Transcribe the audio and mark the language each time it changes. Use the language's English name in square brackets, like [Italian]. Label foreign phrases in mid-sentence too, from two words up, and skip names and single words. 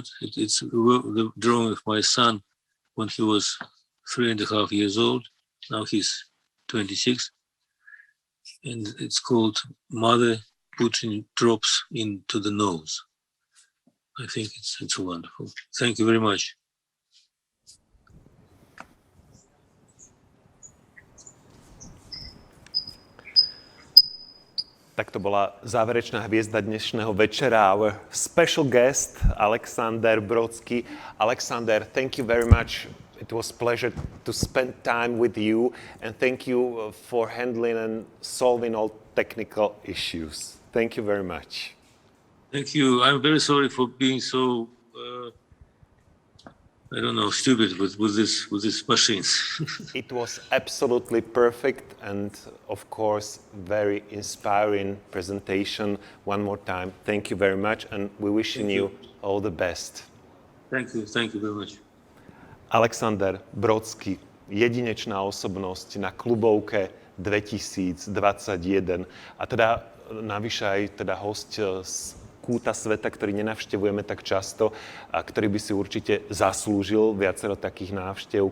[English] It's the drawing of my son when he was 3.5 years old. Now he's 26. And it's called Mother Putting Drops into the Nose. I think it's wonderful. Thank you very much. [Slovak] Tak to bola záverečná hviezda dnešného večera, [English] our special guest, Alexander Brodsky. Alexander, thank you very much. It was a pleasure to spend time with you, and thank you for handling and solving all technical issues. Thank you very much. Thank you. I'm very sorry for being so, I don't know, stupid with these machines. It was absolutely perfect and, of course, very inspiring presentation. One more time, thank you very much, and we're wishing you all the best. Thank you very much. [Slovak] Alexander Brodsky, jedinečná osobnosť na Clubovke 2021 a teda navyše aj teda hosť z kúta sveta, ktorý nenavštevujeme tak často a ktorý by si určite zaslúžil viacero takých návštev.